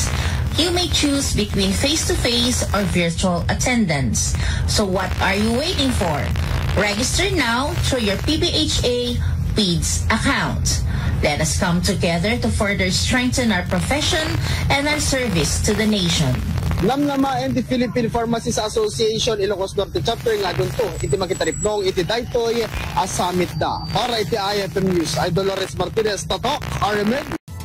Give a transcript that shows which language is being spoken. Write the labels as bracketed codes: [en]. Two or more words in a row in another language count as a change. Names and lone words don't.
[en] You may choose between face-to-face or virtual attendance. So what are you waiting for? Register now through your PPHA PEDS account. Let us come together to further strengthen our profession and our service to the nation. [ilo] Namnama and the Philippine Pharmacies Association Ilocos Norte Chapter nga dunto iti makitaripnong iti daytoy a summit da para iti IFM News. Idol Lawrence Martinez, Tato, RMN.